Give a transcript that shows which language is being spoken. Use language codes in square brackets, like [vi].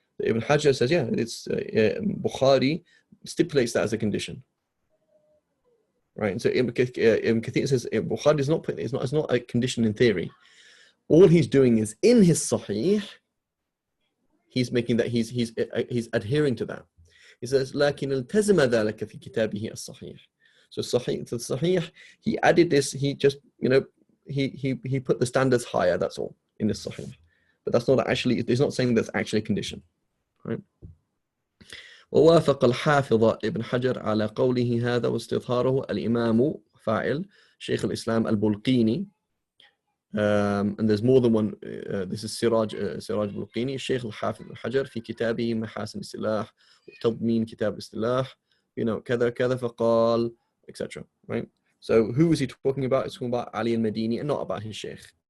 [en] Ibn Hajar says, yeah, it's Bukhari stipulates that as a condition. Right, and so Ibn Kathir says Bukhari is not it's not a condition in theory. All he's doing is in his Sahih, he's making that he's adhering to that. He says, [ar] لكن التزم ذلك في كتابه الصحيح. [en] So Sahih, he added this. He just he put the standards higher. That's all in the Sahih, but that's not actually. It's not saying that's actually a condition, right? [ar] ووافق الحافظ ابن حجر على قوله هذا واستظهاره الإمام فاعل شيخ الإسلام البلقيني. [en] And there's more than one. This is [ar] Siraj Bulqini, Sheikh al-Hafiz al-Hajar في كتابه محاسن السلاح وتضمين كتاب الاصطلاح كذا كذا فقال etc. [en] Right. So who is he talking about? It's talking about Ali al-Madini and not about his Sheikh.